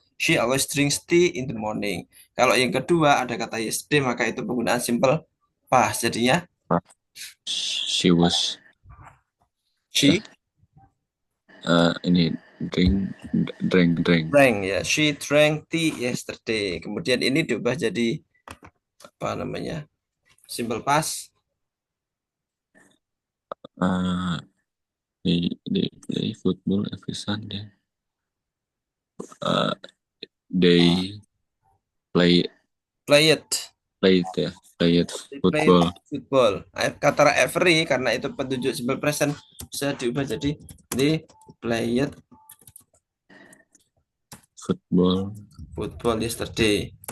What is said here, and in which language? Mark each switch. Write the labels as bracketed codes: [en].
[en] She always drinks tea in the morning. [id] Kalau yang kedua ada kata yesterday maka itu penggunaan simple past. Jadinya [en] She was she [id] ini drink. [en] drank ya. She drank tea yesterday. [id] Kemudian ini diubah jadi apa namanya? [en] Simple past. They play football every Sunday. They play Play football. [id] football. Kata every karena itu petunjuk simple present bisa diubah jadi [en] they played football yesterday.